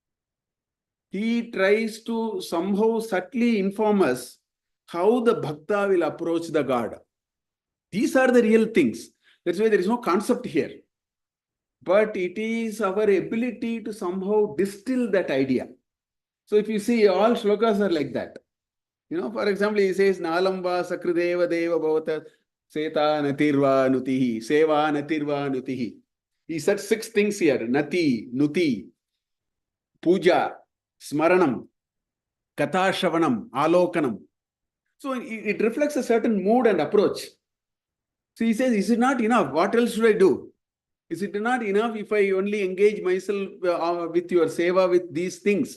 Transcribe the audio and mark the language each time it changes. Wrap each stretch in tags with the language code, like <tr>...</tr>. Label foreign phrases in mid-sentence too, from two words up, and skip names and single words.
<en>He tries to somehow subtly inform us how the bhakta will approach the God. These are the real things. That's why there is no concept here. But it is our ability to somehow distill that idea. So if you see, all shlokas are like that. For example, he says,</en> <sa>नालं बत सकृदेव देव भवत सेत नतिर्वा नुतिः, सेवा नतिर्वा नुतिः.</sa> <en>He said 6 things here:</en> <sa>नतिः, नुतिः, पूजा, स्मरणम्, कथाश्रवणम्, आलोकनम्.</sa> <en>So it reflects a certain mood and approach. So he says, is it not enough? What else should I do? Is it not enough if I only engage myself with your seva with these things?</en>